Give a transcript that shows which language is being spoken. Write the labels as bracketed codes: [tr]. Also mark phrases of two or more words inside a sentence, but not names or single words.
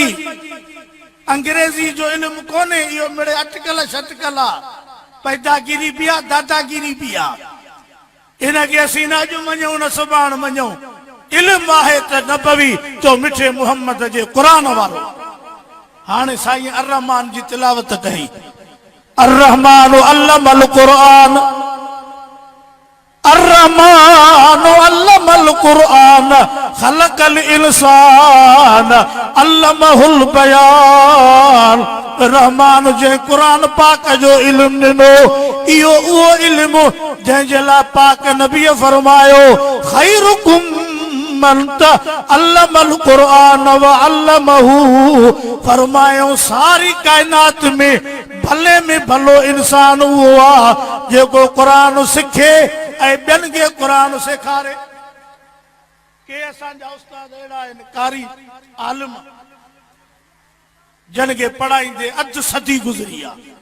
[sd] अंग्रेज़ी जो इल्मु कोन्हे, इहो मिड़े अटकल शटकल आहे। पैदागिरी बि आहे, दादागिरी बि आहे। हिनखे असीं न अॼु मञूं न सुभाणे मञूं। इल्मु आहे त नबवी जो मिठे मुहम्मद जे क़ुरान वारो। हाणे साईं अर्रहमान जी तिलावत कई। [ar] الرحمن علم القرآن، الرحمن علم القرآن خلق الإنسان علمه البيان. [sd] रहमान जे क़ुरान पाक जो इल्मु ॾिनो, इहो उहो इल्मु जंहिंजे लाइ पाक नबीअ फरमायो [ar] خيركم من علم القرآن وعلمه. [sd] फरमायो सारी कायनात में भले में भलो इंसान उहो आहे जेको क़ुरान सिखे ऐं ॿियनि खे क़ुरान सेखारे। के असांजा उस्ताद अहिड़ा आहिनि कारी आलिम जिन खे पढ़ाईंदे अधु सदी गुज़री आहे।